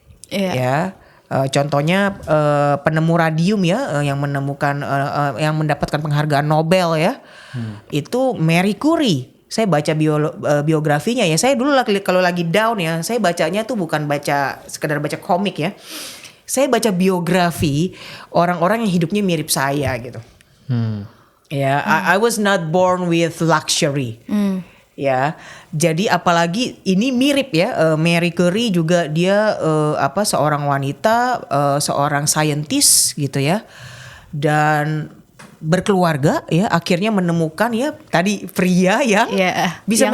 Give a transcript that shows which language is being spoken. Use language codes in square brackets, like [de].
[id] Ya, contohnya penemu radium ya, yang menemukan yang mendapatkan penghargaan Nobel ya, itu Marie Curie. Saya baca biografinya ya. Saya dulu kalau lagi down ya, saya bacanya tuh bukan sekedar baca komik ya. Saya baca biografi orang-orang yang hidupnya mirip saya gitu. [en] Ya, I was not born with luxury. [id] Ya, jadi apalagi ini mirip ya. Marie Curie juga dia seorang wanita, seorang scientist gitu ya, dan berkeluarga ya, akhirnya menemukan ya tadi pria yang bisa